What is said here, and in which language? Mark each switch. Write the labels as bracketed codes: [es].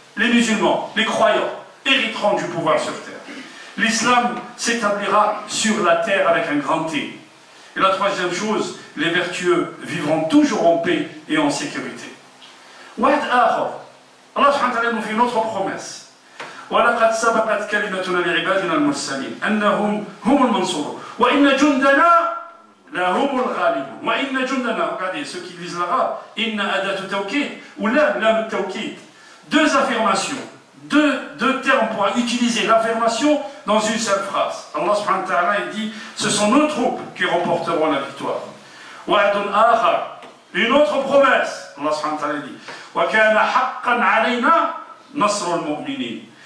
[fr] Les musulmans, les croyants, hériteront du pouvoir sur terre. L'islam s'établira sur la terre avec un grand T. Et la troisième chose, les vertueux vivront toujours en paix et en sécurité. Allah subhanahu wa ta'ala nous fait une autre promesse. [ar] وَلَقَدْ سَبَقَتْ كَلِمَتُنَا لِعِبَادِنَا الْمُرْسَلِينَ أَنَّهُمْ هُمُ الْمَنْصُورُونَ وَإِنَّ جُنْدَنَا لَهُمُ الْغَالِبُونَ وَإِنَّ جُنْدَنَا, [fr] regardez, ceux qui lisent l'arabe, [ar] إِنَّ أَدَةُ تَوْكِيد ou lam التَّوْكِيد. [fr] Deux affirmations, deux termes pour utiliser l'affirmation dans une seule phrase. Allah subhanahu wa ta'ala dit, ce sont nos troupes qui remporteront la victoire. [ar] وَعْدٌ آخَرَ, [fr] une autre promesse. Allah subhanahu wa ta'ala dit, [ar] وَكَانَ حَقًّا عَلَيْنَا نَصْرُ الْمُؤْمِنِينَ.